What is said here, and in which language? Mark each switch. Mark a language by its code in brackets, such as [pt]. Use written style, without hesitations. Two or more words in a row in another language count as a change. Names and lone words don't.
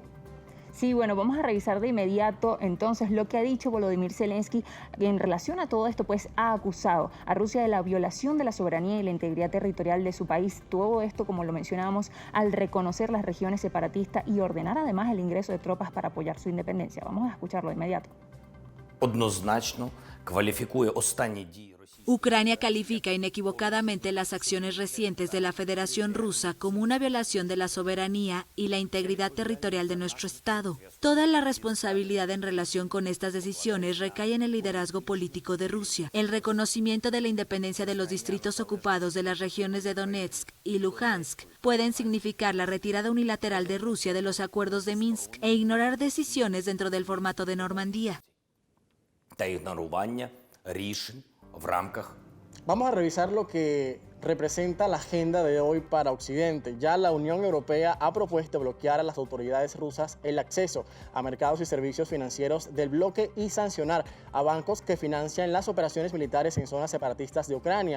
[es] Sí, bueno, vamos a revisar de inmediato entonces lo que ha dicho Volodymyr Zelensky en relación a todo esto, pues ha acusado a Rusia de la violación de la soberanía y la integridad territorial de su país. Todo esto, como lo mencionábamos, al reconocer las regiones separatistas y ordenar además el ingreso de tropas para apoyar su independencia. Vamos a escucharlo de inmediato. [uk] Однозначно кваліфікує останні дії Росії. [es] Ucrania califica inequivocadamente las acciones recientes de la Federación Rusa como una violación de la soberanía y la integridad territorial de nuestro Estado. Toda la responsabilidad en relación con estas decisiones recae en el liderazgo político de Rusia. El reconocimiento de la independencia de los distritos ocupados de las regiones de Donetsk y Luhansk pueden significar la retirada unilateral de Rusia de los acuerdos de Minsk e ignorar decisiones dentro del formato de Normandía. [uk] Та ігнорування рішень в рамках. [es] Vamos a revisar lo que representa la agenda de hoy para Occidente. Ya la Unión Europea ha propuesto bloquear a las autoridades rusas el acceso a mercados y servicios financieros del bloque y sancionar a bancos que financian las operaciones militares en zonas separatistas de Ucrania.